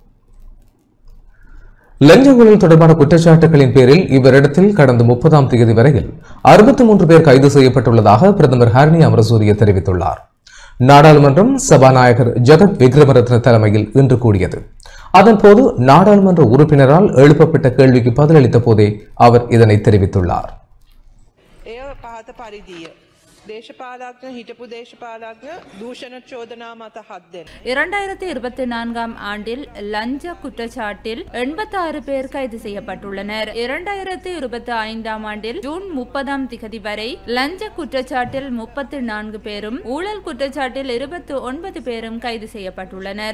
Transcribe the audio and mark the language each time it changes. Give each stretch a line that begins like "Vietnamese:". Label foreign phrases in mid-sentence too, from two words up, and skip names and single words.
Tamil: லஞ்ச ஊழல் தொடர்பான குற்றச்சாட்டுகளின் பேரில் இவரிடத்தில் கடந்த 30ஆம் தேதி வரையில் 63 பேர் கைது செய்யப்பட்டுள்ளதாக பிரதமர் ஹரணி அமரசூரிய தெரிவித்துள்ளார். நாடாளுமன்றம் சபாநாயகர் ஜெகத் விக்ரமரத்ன தலைமையில் இன்று கூடியது. அதன்போது நாடாளுமன்ற உறுப்பினரால் எழுப்பப்பட்ட கேள்விக்கு பதிலளித்த போதே அவர் இதனை தெரிவித்துள்ளார்.
Sinhala: දේශපාලඥ හිටපු දේශපාලඥ දූෂණ චෝදනා මත 7 දෙනෙක්
Tamil: 2024ஆம் ஆண்டில் லஞ்ச குற்றச்சாட்டில் 86 பேர் கைது செய்யப்பட்டுள்ளனர். 2025ஆம் ஆண்டில் ஜூன் 30ஆம் திகதி வரை லஞ்ச குற்றச்சாட்டில் 34 பேரும் ஊழல் குற்றச்சாட்டில் 29 பேரும் கைது செய்யப்பட்டுள்ளனர்.